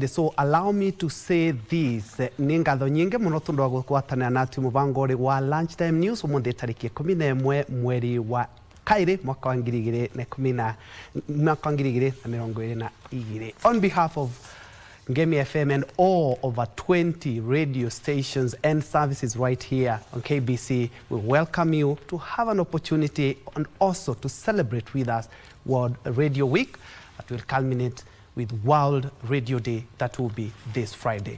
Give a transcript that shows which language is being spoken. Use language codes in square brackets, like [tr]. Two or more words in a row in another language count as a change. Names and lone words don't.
[en] So allow me to say this. [ki] Ningatho nyinge muno tundu gukwatanira natu mubangori wa Lunchtime News umuthi tariki 11 mweri wa kairi mwaka wa 2022. [en] On behalf of Ngemi FM and all over 20 radio stations and services right here on KBC, we welcome you to have an opportunity and also to celebrate with us World Radio Week that will culminate with World Radio Day that will be this Friday.